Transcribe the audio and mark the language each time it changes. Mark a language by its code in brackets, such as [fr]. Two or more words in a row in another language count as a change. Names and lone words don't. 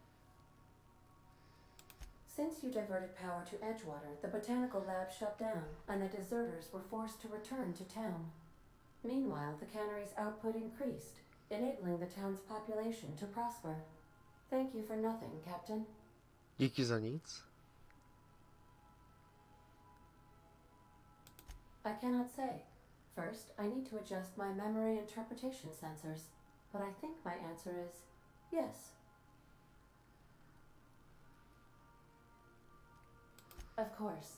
[en] Since you diverted power to Edgewater, the botanical lab shut down, and the deserters were forced to return to town. Meanwhile, the cannery's output increased, enabling the town's population to prosper. Thank you for nothing, Captain. [cs] Díky za nic. [en] I cannot say. First, I need to adjust my memory interpretation sensors, but I think my answer is yes. Of course.